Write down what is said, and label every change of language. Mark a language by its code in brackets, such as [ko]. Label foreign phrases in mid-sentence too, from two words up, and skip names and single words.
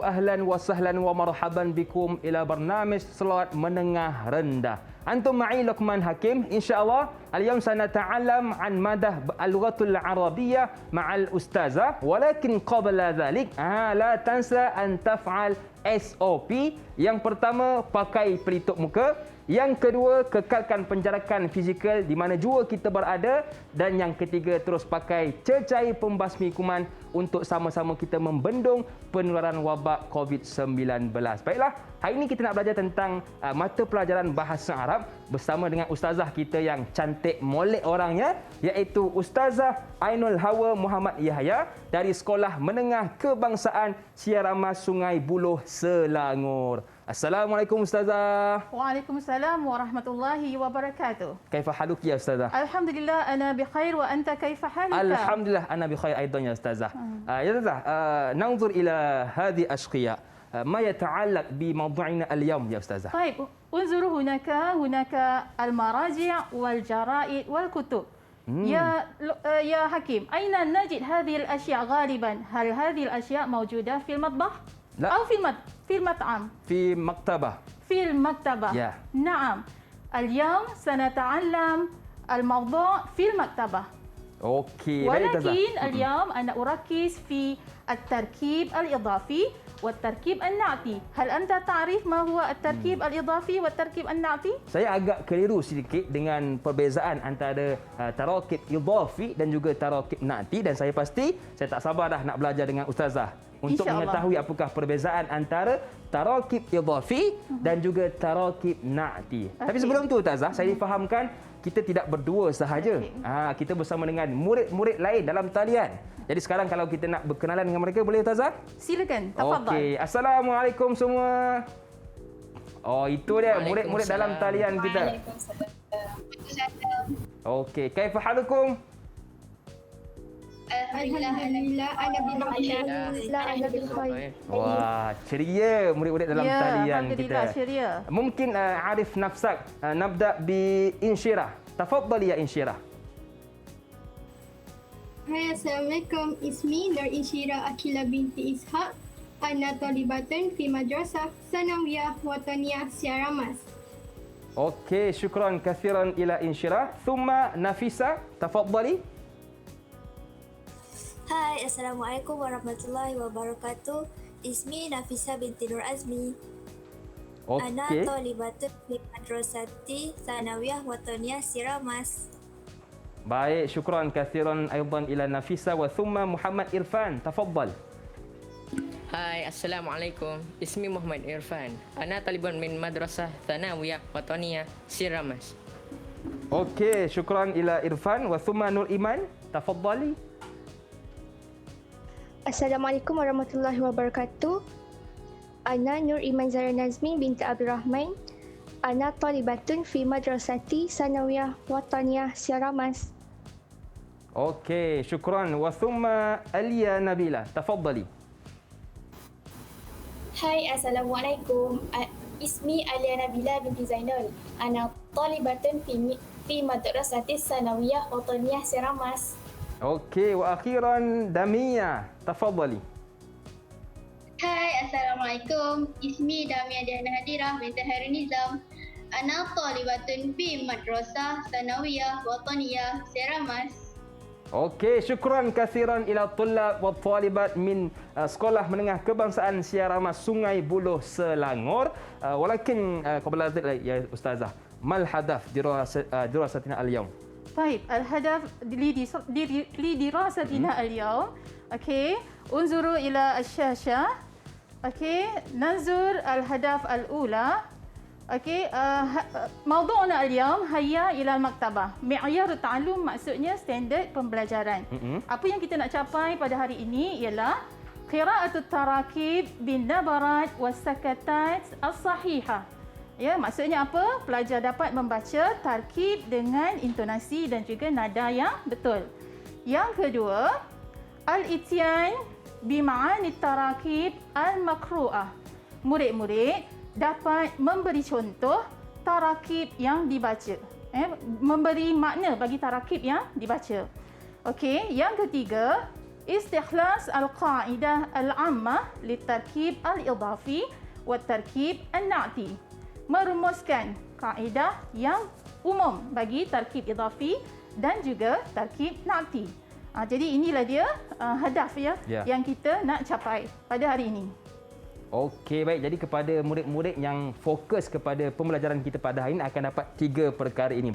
[ar] أهلا وسهلا ومرحبا بكم إلى برنامج [ms] slot menengah rendah. [ar] Antum ma'i Luqman Hakim. إن شاء الله اليوم سنتعلم عن مادة اللغة العربية مع الأستاذة. ولكن قبل ذلك، لا تنسى أن تفعل SOP. [ms] Yang pertama, pakai pelitup muka. Yang kedua, kekalkan penjarakan fizikal di mana jua kita berada. Dan yang ketiga, terus pakai cecair pembasmi kuman untuk sama-sama kita membendung penularan wabak COVID-19. Baiklah, hari ini kita nak belajar tentang mata pelajaran bahasa Arab bersama dengan ustazah kita yang cantik molek orangnya, iaitu Ustazah Ainul Hawa Muhammad Yahya dari Sekolah Menengah Kebangsaan Siaramas Sungai Buloh, Selangor. [ar] السلام عليكم أستاذة. وعليكم السلام ورحمة الله وبركاته. كيف حالك يا أستاذة? الحمد لله أنا بخير وأنت كيف حالك? الحمد لله أنا بخير أيضا يا أستاذة. يا أستاذة, ننظر إلى هذه الأشياء. ما يتعلق بموضوعنا اليوم يا أستاذة؟ طيب انظروا هناك المراجع والجرائد والكتب. يا حكيم، أين نجد هذه الأشياء غالبا؟ هل هذه الأشياء موجودة في المطبخ؟ لا. أو في المطعم؟ في مكتبة. في المكتبة. [en] Yeah. [ar] نعم. اليوم سنتعلم الموضوع في المكتبة. أوكي. ولكن اليوم أنا أركز في التركيب الإضافي والتركيب النعتي. هل أنت تعرف ما هو التركيب الإضافي والتركيب النعتي؟ [ms] Saya agak keliru sedikit dengan perbezaan antara [ar] تركيب إضافي [ms] dan juga [ar] تركيب نعتي, [ms] dan saya pasti saya tak sabar dah nak belajar dengan ustazah untuk mengetahui apakah perbezaan antara [ar] تركيب إضافي [ms] dan juga [ar] تركيب نعتي. [ms] Tapi sebelum tu ustazah, saya difahamkan kita tidak berdua sahaja. Kita bersama dengan murid-murid lain dalam talian. Jadi sekarang kalau kita nak berkenalan dengan mereka, boleh Ustazah? Silakan, tafadhal. Okey, assalamualaikum semua. Oh, itu dia murid-murid dalam talian kita. Okey, [ar] كيف حالكم? الحمد لله، أنا بالخير. [ms] Wah, ceria murid-murid dalam talian kita. Ceria. [ar] Mungkin عرف نفسك. نبدأ ب Insyirah. Tafaddali ya Insyirah. Hai, السلام عليكم. Ismi Nur Insyirah Akila binti Ishaq. أنا طالبة في مدرسة ثانوية وطنية Siaramas. Okey, شكرا كثيرا إلى Insyirah. Thumma Nafisa, تفضلي. Hai, السلام عليكم ورحمة الله وبركاته. Ismi Nafisa binti Nur Azmi. أنا طالبة في مدرسة ثانوية وطنية Siaramas. Baik, شكرا كثيرا أيضا إلى Nafisa وثم Muhammad Irfan. تفضل. Hai, السلام عليكم. اسمي Muhammad Irfan. أنا طالب من مدرسة ثانوية وطنية Siaramas. Okey, شكرا إلى Irfan وثم Nur Iman. تفضلي. السلام عليكم ورحمة الله وبركاته. Ana Nur Iman Zahra Nazmi binti Abdul Rahman. أنا طالبة في مدرسة ثانوية وطنية Siaramas. Okey, شكرا. وثم Alia Nabila. تفضلي. Hai, السلام عليكم. Ismi Alia Nabila binti Zainal. أنا طالبة في مدرسة ثانوية وطنية Siaramas. Okey, وأخيرا Damia. تفضلي. Hai, السلام عليكم. Ismi Damia Diana Hadirah binti Hairul Nizam. أنا طالبة في مدرسة ثانوية وطنية Siaramas. Okey, شكرا كثيرا إلى الطلاب والطالبات من Sekolah Menengah Kebangsaan Siaramas Sungai Buloh Selangor. ولكن قبل ذلك يا أستاذة، ما هدف دراستنا اليوم? طيب الهدف لدراستنا اليوم اوكي انظروا الى الشاشه اوكي ننظر الهدف الاولى اوكي موضوعنا اليوم هيا الى المكتبه معيار التعلم [ms] maksudnya standard pembelajaran. Apa yang kita nak capai pada hari ini ialah [ar] قراءة التراكيب بالنبرات والسكتات الصحيحة. [ms] Ya, maksudnya apa? Pelajar dapat membaca tarkib dengan intonasi dan juga nada yang betul. Yang kedua, [ar] الإتيان بمعاني التراكيب المقروءة. [ms] Murid-murid dapat memberi contoh tarakib yang dibaca. Memberi makna bagi tarakib yang dibaca. Okey, yang ketiga, [ar] استخلاص القاعدة العامة لتركيب الإضافي وتركيب النعتي. [ms] Merumuskan kaedah yang umum bagi [ar] تركيب إضافي [ms] dan juga [ar] تركيب نعتي. [ms] Jadi inilah dia hadaf yang kita nak capai pada hari ini. Okey, baik. Jadi kepada murid-murid yang fokus kepada pembelajaran kita pada hari ini akan dapat 3 perkara ini.